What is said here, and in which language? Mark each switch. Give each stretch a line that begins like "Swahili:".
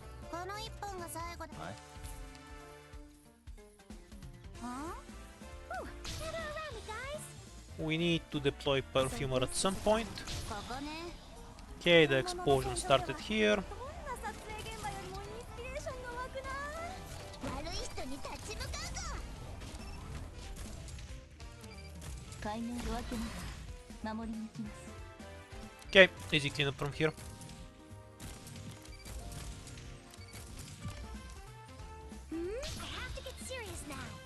Japanese: この一本が最後だ。はい。
English: は？Gather around me, guys. We need to deploy Perfumer at some point.
Japanese: ここね。
English: Okay, the explosion started here.
Japanese: どんな撮影現場よりもインスピレーションが湧くな。悪い人に立ち向かうぞ。海面を分けながら守りに行きます。
English: Okay, easy cleanup from here. I have to get serious now.